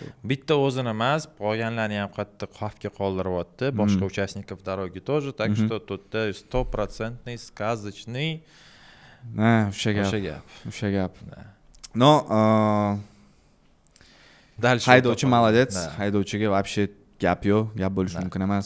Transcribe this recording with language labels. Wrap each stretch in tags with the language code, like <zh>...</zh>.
<uz>bitta o'zini emas, qolganlarni ham qattiq xavfga qoldiryapti. Boshqa</uz> <ru>участников дороги тоже, так что тут 100% сказочный.</ru> <uz>O'sha gap.</uz> <en>No,</en> <ru>дальше</ru> <uz>haydovchi</uz> <ru>молодец.</ru> <uz>Haydovchiga</uz> <ru>вообще</ru> <uz>gap yo'q, gap bo'lishi mumkin emas.</uz>